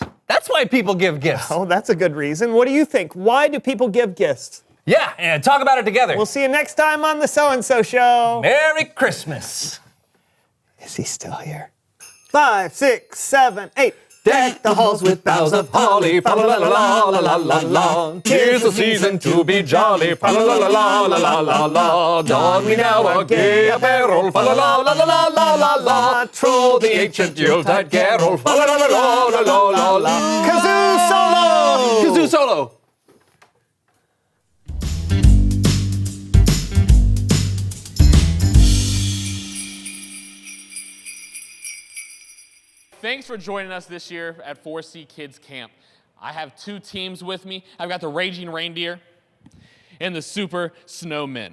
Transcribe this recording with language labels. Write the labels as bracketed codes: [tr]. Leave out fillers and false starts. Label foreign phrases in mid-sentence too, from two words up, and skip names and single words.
[en] That's why people give gifts. Oh, that's a good reason. What do you think? Why do people give gifts? Yeah, and talk about it together. We'll see you next time on the So-and-So Show. Merry Christmas. Is he still here? 5, 6, 7, 8. Deck the halls with boughs of holly, fa la la la la la la la. 'Tis the season to be jolly, fa la la la la la la la. Don we now our gay apparel, fa la la la la la la la. Troll the ancient Yuletide carol, fa la la la la la la la. Kazoo solo! Kazoo solo! Thanks for joining us this year at 4C Kids Camp. I have two teams with me. I've got the Raging Reindeer and the Super Snowmen.